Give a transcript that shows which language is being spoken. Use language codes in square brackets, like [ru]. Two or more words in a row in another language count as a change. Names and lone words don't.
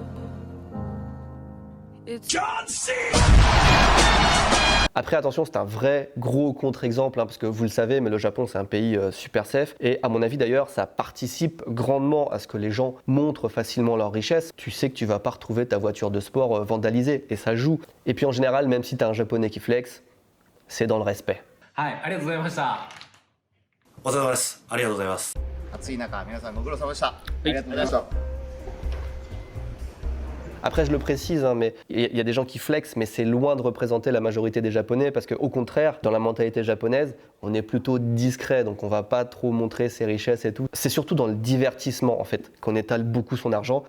[fr] Après, attention, c'est un vrai gros contre-exemple, hein, parce que vous le savez, mais le Japon, c'est un pays super safe. Et à mon avis, d'ailleurs, ça participe grandement à ce que les gens montrent facilement leur richesse. Tu sais que tu vas pas retrouver ta voiture de sport vandalisée, et ça joue. Et puis en général, même si tu as un Japonais qui flex, c'est dans le respect. [ja] はいありがとうございましたお疲れ様ですありがとうございます暑い中、皆さんご苦労様でした。ありがとうございました。 [fr] Après, je le précise, hein, mais il y a des gens qui flexent, mais c'est loin de représenter la majorité des Japonais, parce qu'au contraire, dans la mentalité japonaise, on est plutôt discret, donc on va pas trop montrer ses richesses et tout. C'est surtout dans le divertissement, en fait, qu'on étale beaucoup son argent.